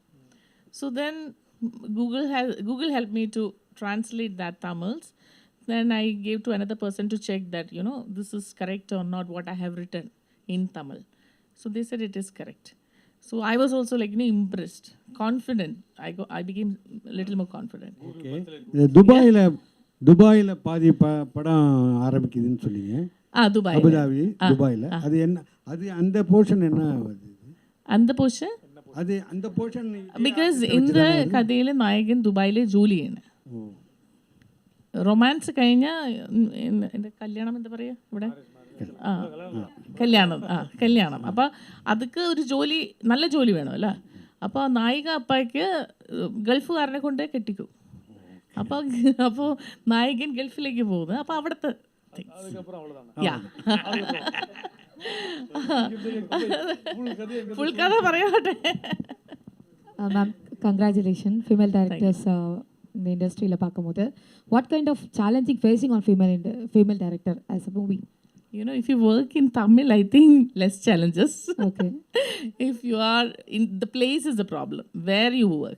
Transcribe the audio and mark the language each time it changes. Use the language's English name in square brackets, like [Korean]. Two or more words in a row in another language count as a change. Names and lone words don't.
[English] So then Google helped me to translate that Tamils. Then I gave to another person to check that, this is correct or not what I have written in Tamil. So they said it is correct. So I was also like, impressed, confident. I became a little more confident. [Tamil] ஓகே. துபாயில் பாதி படம் ஆரம்பிக்குதுன்னு சொன்னீங்க. Dubai. அபுதாபி, துபாயில். அது என்ன, அது அந்த போர்ஷன் என்ன வருது? அந்த പോർഷൻ അത് அந்த போர்ஷன் [Malayalam] ബിക്കോസ് இந்த കഥയിൽ നായകൻ ദുബായിലെ ജോലി ചെയ്യണം. റൊമാൻസ് കഴിഞ്ഞാൽ എൻ്റെ കല്യാണം എന്താ പറയുക ഇവിടെ, കല്യാണം. അപ്പോൾ അതൊക്കെ ഒരു ജോലി, നല്ല ജോലി വേണമല്ലോ. അപ്പോൾ നായിക അപ്പായ്ക്ക് ഗൾഫുകാരനെ കൊണ്ട് കെട്ടിക്കും. അപ്പോൾ നായകൻ ഗൾഫിലേക്ക് പോകുന്നത്. അപ്പോൾ അവിടുത്തെ ഫുൾ കഥ പറയട്ടെ. [English] Ma'am, congratulations, female directors in the industry. What kind of challenging facing on female director as a movie? If you work in Tamil, I think less challenges. Okay. If you are in the place is the problem where you work.